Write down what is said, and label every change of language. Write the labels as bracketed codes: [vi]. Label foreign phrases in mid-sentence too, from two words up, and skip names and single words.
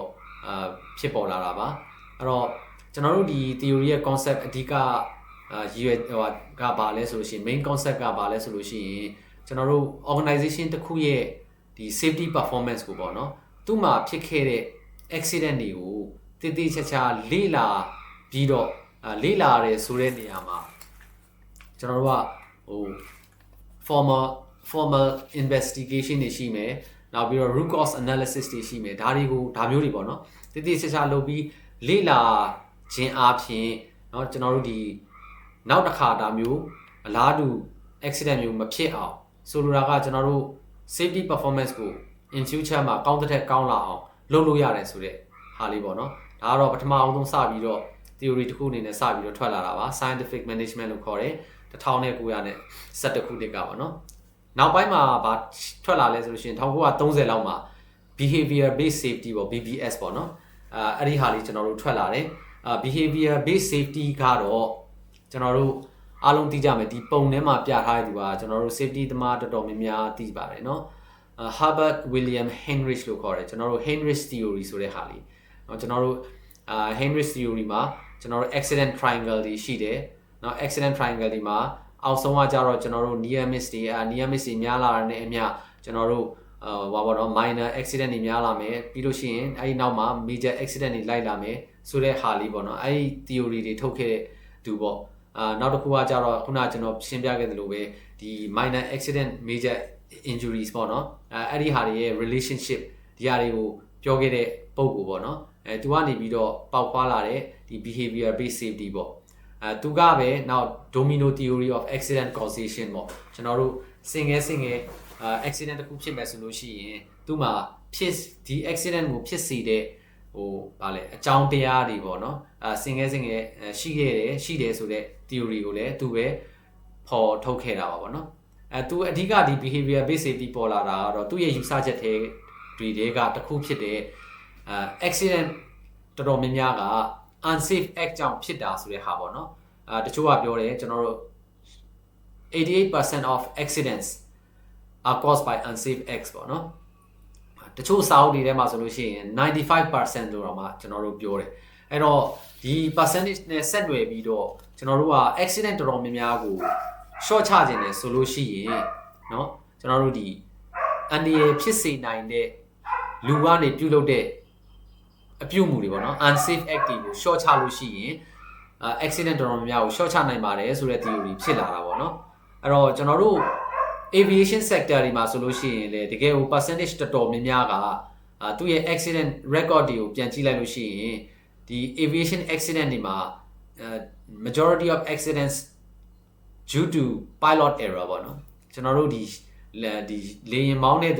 [my] ဖြစ်ပေါ်လာတာပါအဲ့တော့ကျွန်တော်တို့ဒီ theory ရဲ့ concept အဓိကရည်ရွယ်ကဘာလဲဆိုလို့ရှိရင် [en] main concept [my] ကဘာလဲဆိုလို့ရှိရင်ကျွန်တော်တို့ organization တစ်ခုရဲ့ဒီ [en] safety performance [my] ကိုပေါ့နော်သူ့မှာဖြစ်ခဲ့တဲ့ accident တွေကိုတည်တည်ချာချာလေ့လာပြီးတော့လေ့လာရဲဆိုတဲ့နေရာမှာကျွန်တော်တို့ကဟို [en] formal investigation [my] တွေရှိမယ်နောက်ပြီးတော့ [en] root cause analysis [my] တွေရှိမယ်ဒါမျိုးတွေပေါ့နော်တည်တည်ချာချာလုပ်ပြီးလေ့လာခြင်းအပြင်เนาะကျွန်တော်တို့ဒီနောက်တစ်ခါဒါမျိုးအလားတူ accident မျိုးမဖြစ်အောင်ဆိုလိုတာကကျွန်တော်တို့ [en] safety performance [my] ကို [en] in future [my] မှာကောင်းတဲ့ကောင်းလာအောင်လုပ်လို့ရတယ်ဆိုတဲ့ဟာလေးပေါ့နော်ဒါကတော့ပထမအောင်ဆုံးစပြီးတော့ theory တစ်ခုအနေနဲ့စပြီးတော့ထွက်လာတာပါ [en] scientific management [my] လို့ခေါ်တယ် 1911ခုနှစ်ကပေါ့နော်နောက်ပိုင်းမှာဗာထွက်လာလဲဆိုလို့ရှိရင်1930လောက်မှာ [en] behavior based safety [my] ပေါ့ BBS ပေါ့နော်အဲ့ဒီဟာလေးကျွန်တော်တို့ထွက်လာတယ် [en] behavior based safety [my] ကတော့ကျွန်တော်တို့အားလုံးသိကြမယ်ဒီပုံထဲမှာပြထားတဲ့သူကကျွန်တော်တို့ safety သမားတော်တော်များများသိပါတယ်เนาะ Herbert William Heinrich လို့ခေါ်တယ်ကျွန်တော်တို့ Heinrich theory ဆိုတဲ့ဟာလေးเนาะကျွန်တော်တို့Heinrich theory မှာကျွန်တော်တို့ [en] accident triangle [my] တွေရှိတယ်เนาะ [en] accident triangle [my] ဒီမှာအောက်ဆုံးကကြတော့ကျွန်တော်တို့ [en] near miss [my] တွေ [en] near miss [my] တွေများလာတဲ့အမျှကျွန်တော်တို့ဘာပေါ့နော် [en] minor accident [my] တွေများလာမယ်ပြီးလို့ရှိရင်အဲဒီနောက်မှာ [en] major accident [my] တွေ လိုက်လာမယ်ဆိုတဲ့ဟာလေးပေါ့နော်အဲဒီ theory တွေထုတ်ခဲ့တဲ့သူပေါ့နောက်တစ်ခုကကြတော့ခုနကျွန်တော်ရှင်းပြခဲ့သလိုပဲဒီ [en] minor accident major injuries [my] ပေါ့နော်အဲ့ဒီဟာတွေရဲ့ relationship ဒီဟာတွေကိုပြောခဲ့တဲ့ပုံကိုပေါ့နော်သူကနေပြီးတော့ပေါက်ဖွာလာတဲ့ဒီ [en] behavior based safety [my] ပေါ့သူကပဲနောက် [en] domino theory of accident causation [my] ပေါ့ကျွန်တော်တို့ single accident တစ်ခုဖြစ်မယ်ဆိုလို့ရှိရင်သူ့မှာဖြစ်ဒီ accident ကိုဖြစ်စေတဲ့ဗာလေအကြောင်းတရားတွေပေါ့နော်စင်ငယ်ရှိတယ်ဆိုတဲ့ theory ကိုလည်းသူပဲဖော်ထုတ်ခဲ့တာပါပေါ့နော်သူအဓိကဒီ [en] behavior based safety [my] ပေါ်လာတာကတော့သူ့ရဲ့ယူဆချက်တွေကတစ်ခုဖြစ်တဲ့accident တော်တော်များများက [en] unsafe act [my] ကြောင့်ဖြစ်တာဆိုတဲ့ဟာပေါ့နော်တချို့ကပြောတယ်ကျွန်တော်တို့ [en] 88% of accidents are caused by unsafe acts [my] ပေါ့နော်တချို့စာအုပ်တွေထဲမှာဆိုလို့ရှိရင်95% လို့တော့မှကျွန်တော်တို့ပြောတယ်အဲ့တော့ဒီ percentage နဲ့ဆက်နွယ်ပြီးတော့ကျွန်တော်တို့က accident တော်တော်များများကို short ချခြင်းတယ်ဆိုလို့ရှိရင်เนาะကျွန်တော်တို့ဒီအန္တရာယ်ဖြစ်စေနိုင်တဲ့လူ ကနေပြုလုပ်တဲ့အပြုမှုတွေပေါ့နော် [en] unsafe act [my] တွေကို short ချလို့ရှိရင်accident တော်တော်များများကို short ချနိုင်ပါတယ်ဆိုတဲ့ theory ဖြစ်လာတာပေါ့နော်အဲ့တော့ကျွန်တော်တို့ [en] aviation sector [my] တွေမှာဆိုလို့ရှိရင်လေတကယ်ကို percentage တော်တော်များများကသူ့ရဲ့ [en] accident record [my] တွေကိုပြန်ကြည့်လိုက်လို့ရှိရင်ဒီ [en] aviation accident [my] တွေမှာ [en] majority of accidents due to pilot error [my] ပေါ့နော်ကျွန်တော်တို့ဒီလေယာဉ်မောင်းတဲ့သူ